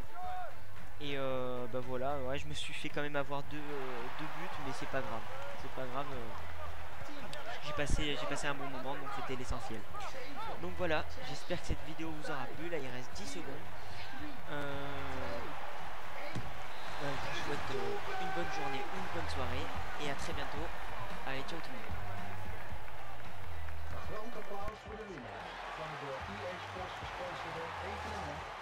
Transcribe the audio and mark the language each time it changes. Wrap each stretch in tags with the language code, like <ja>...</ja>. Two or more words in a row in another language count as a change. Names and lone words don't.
<fr>Et voilà, ouais, je me suis fait quand même avoir deux buts, mais c'est pas grave, j'ai passé un bon moment, donc c'était l'essentiel. Donc voilà, j'espère que cette vidéo vous aura plu. Là il reste 10 secondes. Je vous souhaite une bonne journée, une bonne soirée et à très bientôt. Allez, ciao tout le monde.</fr> <nl>Een groot applaus voor de winnaar van de EA Sports gesponsorde evenement.</nl>